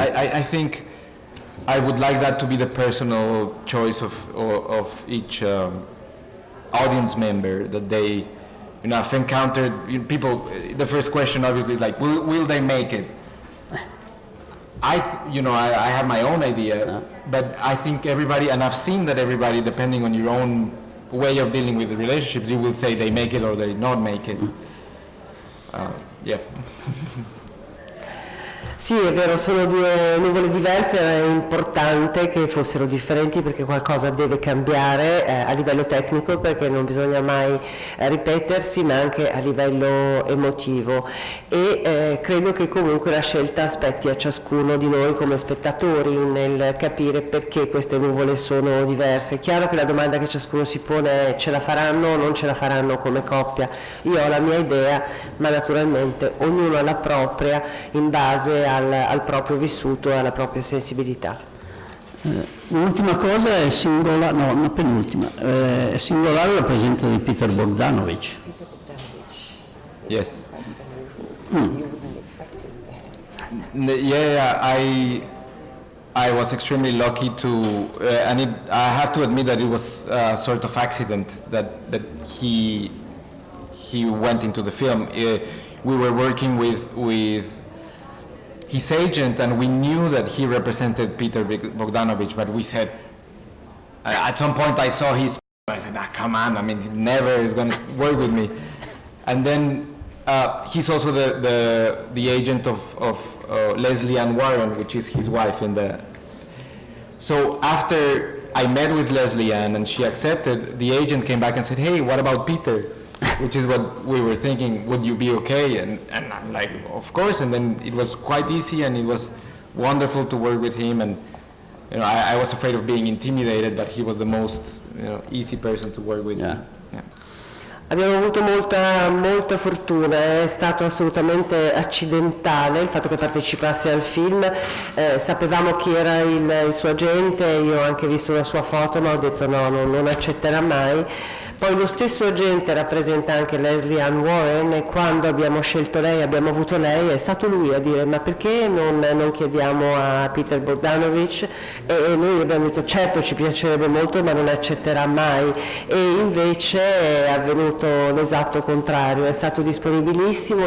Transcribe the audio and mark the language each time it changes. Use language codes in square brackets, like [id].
[en] I think I would like that to be the personal choice of each audience member, that they, you know, I've encountered people, the first question obviously is like, will they make it? I have my own idea, but I think everybody, and I've seen that everybody, depending on your own way of dealing with the relationships, you will say they make it or they not make it. Yeah. [it] Sì, è vero, sono due nuvole diverse, è importante che fossero differenti perché qualcosa deve cambiare a livello tecnico, perché non bisogna mai ripetersi, ma anche a livello emotivo, e credo che comunque la scelta spetti a ciascuno di noi come spettatori nel capire perché queste nuvole sono diverse. È chiaro che la domanda che ciascuno si pone è: ce la faranno o non ce la faranno come coppia? Io ho la mia idea, ma naturalmente ognuno ha la propria in base al proprio vissuto e alla propria sensibilità. L'ultima cosa è singolare, no, una penultima, è singolare la presenza di Peter Bogdanovich. [en] Yes. Yeah, I was extremely lucky to, and I have to admit that it was a sort of accident that he went into the film. We were working with his agent, and we knew that he represented Peter Bogdanovich, but we said, at some point I saw his, I said, come on, I mean, he never is going to work with me. And then he's also the agent of Leslie Ann Warren, which is his wife in the... So after I met with Leslie Ann and she accepted, the agent came back and said, hey, what about Peter? Which is what we were thinking, would you be okay? And I'm like, of course. And then it was quite easy, and it was wonderful to work with him. And you know, I was afraid of being intimidated, but he was the most easy person to work with. Yeah. Yeah. [it] Abbiamo avuto molta fortuna, è stato assolutamente accidentale il fatto che partecipasse al film, sapevamo chi era il suo agente, io ho anche visto la sua foto, ma ho detto no, non accetterà mai. Poi lo stesso agente rappresenta anche Leslie Ann Warren, e quando abbiamo scelto lei, abbiamo avuto lei, è stato lui a dire ma perché non chiediamo a Peter Bogdanovich, e noi abbiamo detto certo ci piacerebbe molto ma non accetterà mai, e invece è avvenuto l'esatto contrario, è stato disponibilissimo.